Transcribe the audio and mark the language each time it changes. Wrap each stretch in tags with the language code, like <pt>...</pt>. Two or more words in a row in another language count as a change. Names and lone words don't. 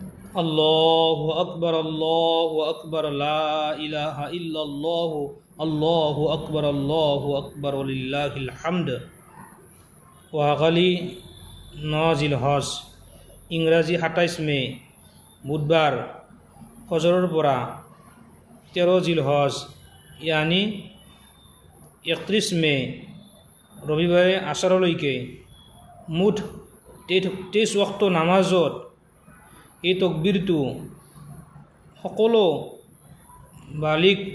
<ar>الله أكبر لا إله إلا الله الله أكبر لله الحمد.</ar> <as>ওয়াগালি 9 জিলহজ ইংৰাজী 27 মে বুধবাৰ ফজৰৰ পৰা 13 জিলহজ ইয়ানি 31 মে ৰবিবাৰে আছাৰলৈকে মুঠ 23 ওয়াক্ত নামাজত এই তকবীৰটো সকলো বালিক</as>